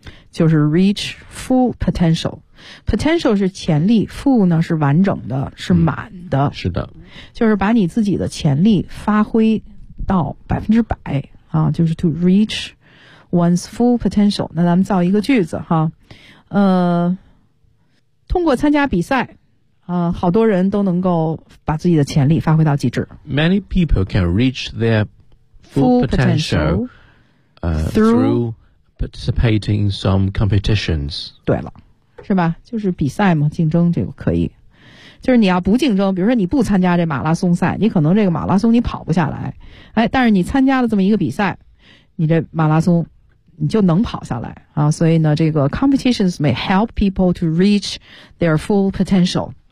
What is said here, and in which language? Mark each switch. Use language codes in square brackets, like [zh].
[zh] 就是 [en] reach full potential。 [zh] Potential 是潜力 ，full 呢是完整的，是满的、嗯。是的，就是把你自己的潜力发挥到100%啊，就是 [en] to reach one's full potential。 [zh] 那咱们造一个句子哈，通过参加比赛。好多人都能够把自己的潜力发挥到极致。 [en] Many people can reach their full potential, through participating in some competitions. [zh] 对了，是吧？就是比赛嘛，竞争这个可以。就是你要不竞争，比如说你不参加这马拉松赛，你可能这个马拉松你跑不下来。哎，但是你参加了这么一个比赛，你这马拉松你就能跑下来啊。 [en] 所以呢，这个 competitions may help people to reach their full potential.